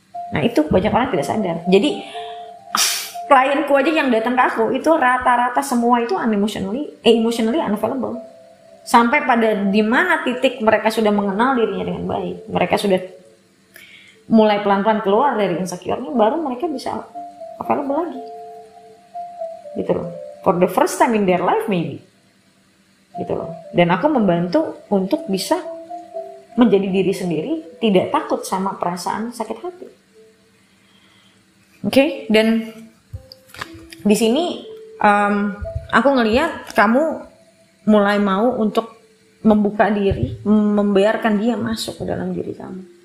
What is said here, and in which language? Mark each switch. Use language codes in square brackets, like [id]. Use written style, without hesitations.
[id] Nah itu banyak orang tidak sadar. Jadi klienku aja yang datang ke aku itu rata-rata semua itu [en] emotionally unavailable. [id] Sampai pada di mana titik mereka sudah mengenal dirinya dengan baik. Mereka sudah mulai pelan-pelan keluar dari insecure-nya, baru mereka bisa available lagi. Gitu loh. [en] For the first time in their life maybe. [id] Gitu loh. Dan aku membantu untuk bisa menjadi diri sendiri, tidak takut sama perasaan sakit hati. Oke, dan di sini aku ngelihat kamu mulai mau untuk membuka diri, membiarkan dia masuk ke dalam diri kamu.